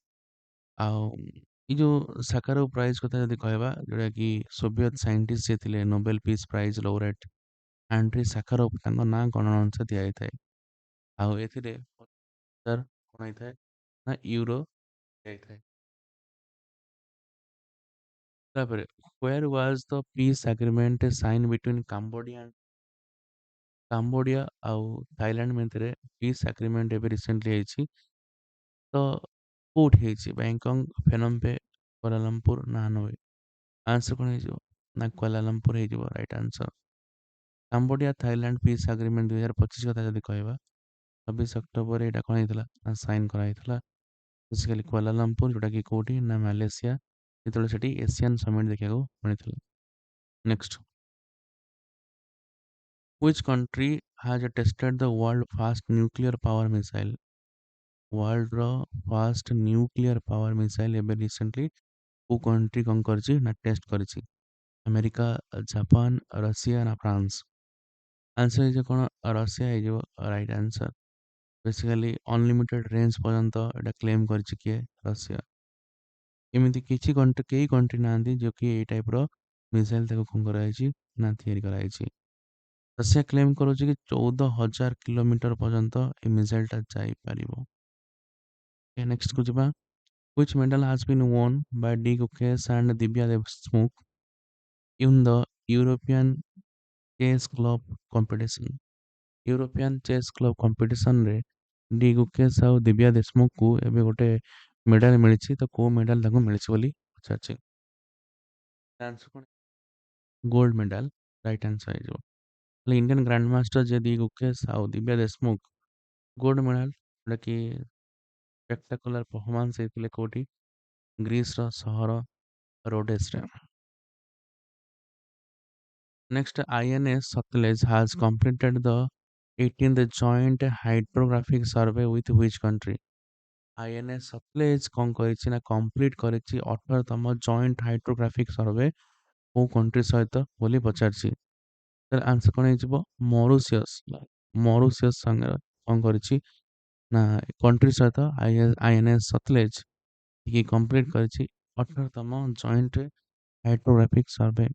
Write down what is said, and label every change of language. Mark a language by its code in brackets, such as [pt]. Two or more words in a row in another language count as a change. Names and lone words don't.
[or] ଆଉ ଏଇ ଯୋଉ ସାକାରୋଭ ପ୍ରାଇଜ୍ କଥା ଯଦି କହିବା, ଯୋଉଟାକି [en] Soviet scientist [or] ଯିଏ ଥିଲେ [en] Nobel Peace Prize laureate [or] ଆଣ୍ଡ୍ରି ସାକାରୋଭ ତାଙ୍କ ନାଁ ଗଣନା ଅନୁସାରେ ଦିଆଯାଇଥାଏ। ଆଉ ଏଥିରେ 1000 କଣ ହେଇଥାଏ ନା ୟୁରୋ ଦିଆଯାଇଥାଏ। ତାପରେ [en] where was the peace agreement signed between [or] କାମ୍ବୋଡିଆ ଆଉ ଥାଇଲାଣ୍ଡ ଭିତରେ [en] peace agreement [or] ଏବେ ରିସେଣ୍ଟଲି ହେଇଛି। ତ କୋଉଠି ହେଇଛି? ବ୍ୟାଙ୍କକ୍, ଫେନମ୍ ପେ, କୁଆଲାଲମ୍ପୁର ନା ହାନୋଇ? ଆନ୍ସର କଣ ହେଇଯିବ? ନା କୁଆଲାଲମ୍ପୁର ହେଇଯିବ [en] right answer. [or] କାମ୍ବୋଡିଆ ଥାଇଲାଣ୍ଡ ପିସ୍ ଆଗ୍ରିମେଣ୍ଟ 2025 କଥା ଯଦି କହିବା, 26 ଅକ୍ଟୋବର ଏଇଟା କଣ ହେଇଥିଲା ନା ସାଇନ୍ କରାହେଇଥିଲା। ବେସିକାଲି କୁଆଲାଲମ୍ପୁର, ଯୋଉଟାକି କୋଉଠି ନା ମାଲେସିଆ, ଯେତେବେଳେ ସେଠି ଏସିଆନ୍ ସମିଟ୍ ଦେଖିବାକୁ ମିଳିଥିଲା। ନେକ୍ସଟ, [en] which country has tested the world first nuclear power missile? world's first nuclear power missile [or] ଏବେ ରିସେଣ୍ଟଲି କୋଉ କଣ୍ଟ୍ରି କଣ କରିଛି ନା ଟେଷ୍ଟ କରିଛି? ଆମେରିକା, ଜାପାନ, ରଷିଆ ନା ଫ୍ରାନ୍ସ? ଆନ୍ସର ହେଇଯିବ କଣ? ରଷିଆ ହେଇଯିବ [en] right answer. [or] ବେସିକାଲି [en] unlimited range [or] ପର୍ଯ୍ୟନ୍ତ ଏଇଟା କ୍ଲେମ୍ କରିଛି କିଏ? ରଷିଆ। ଏମିତି କିଛି କଣ୍ଟ୍ରି, କେହି କଣ୍ଟ୍ରି ନାହାନ୍ତି ଯୋଉ କି ଏଇ [en] type missile [or] ତାକୁ କଣ କରାଯାଇଛି ନା ତିଆରି କରାଯାଇଛି। ରଷିଆ କ୍ଲେମ୍ କରୁଛି କି 14,000 କିଲୋମିଟର ପର୍ଯ୍ୟନ୍ତ ଏ ମିସାଇଲଟା ଯାଇପାରିବ। ନେକ୍ସଟ କୁ ଯିବା। [en] Which medal has been won by D. Gukes and Divya Deshmukh in the European Chess Club competition? [or] ୟୁରୋପିଆନ୍ ଚେସ୍ କ୍ଲବ କମ୍ପିଟିସନରେ ଡି ଗୁକେଶ ଆଉ ଦିବ୍ୟା ଦେଶମୁଖଙ୍କୁ ଏବେ ଗୋଟେ ମେଡାଲ ମିଳିଛି। ତ କୋଉ ମେଡାଲ ତାଙ୍କୁ ମିଳିଛି ବୋଲି ପଚାରିଛି? ଆନ୍ସର କଣ? [en] gold medal right answer [or] ହେଇଯିବ। ହେଲେ [en] Indian grand master [or] ଯେ ଡି ଗୁକେଶ ଆଉ ଦିବ୍ୟା ଦେଶମୁଖ [en] gold medal, [or] ଯୋଉଟାକି [en] spectacular performance [or] ହେଇଥିଲେ କୋଉଠି? ଗ୍ରୀସର ସହର ରୋଡେସରେ। [en] Next, INS Satluj has completed the 18th Joint Hydrographic Survey with which country? [or] INS Satluj କଣ କରିଛି ନା କମ୍ପ୍ଲିଟ୍ କରିଛି 18ତମ [en] joint hydrographic survey [or] କୋଉ କଣ୍ଟ୍ରି ସହିତ ବୋଲି ପଚାରିଛି? ତାର ଆନ୍ସର କଣ ହେଇଯିବ? ମରୁସିୟସ୍। ମରୁସିୟସ୍ ସାଙ୍ଗରେ କଣ କରିଛି ନା କଣ୍ଟ୍ରି ସହିତ INS ସତଲେଜ କି କମ୍ପ୍ଲିଟ୍ କରିଛି 18ତମ [en] joint hydrographic survey.